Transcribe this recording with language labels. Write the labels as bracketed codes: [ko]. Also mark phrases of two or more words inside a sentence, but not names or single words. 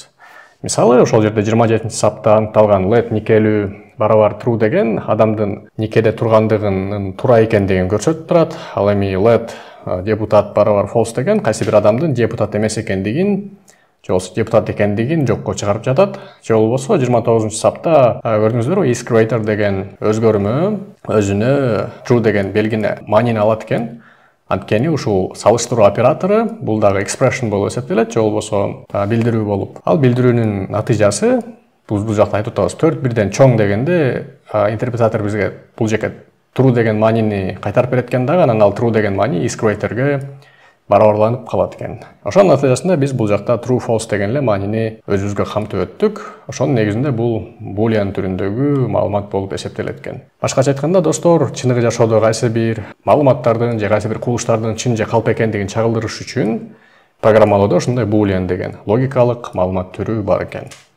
[ky] Мисалы, ошол жерде 27-сапта аныкталган let никелүү барабар true деген адамдын никеде тургандыгынын туура экендигин көрсөтүп турат. Ал эми let депутат барабар false деген кайсы бир адамдын депутат эмес экендигин, же болбосо депутат экендигин жокко чыгарып жатат. Же болбосо 29-сапта көрдүңүздөрбү, [en] is greater [ky] деген өзгөрмө өзүнө true деген белгини маанини алат экен. Анткени ушул салыштыруу оператору бул дагы expression болуп эсептелет, же болбосо билдирүү болуп. Ал билдирүүнүн натыйжасы бул жакта айтып атабыз 4 бирден чоң дегенде интерпретатор бизге бул жака true деген маанини кайтарып берет экен дагы, анан ал true деген маани [en] is greater'ге [ky] барабарланып калат экен. Ошонун натыйжасында биз бул жакта [en] true false [ky] деген эле маанини өзүбүзгө камтып өттүк. Ошонун негизинде бул boolean түрүндөгү маалымат болуп эсептелет экен. Башкача айтканда достор, чыныгы жашоодо кайсы бир маалыматтардын же кайсы бир кубулуштардын чын же калп экендигин чагылдырыш үчүн программалоодо ушундай boolean деген логикалык маалымат түрү бар экен.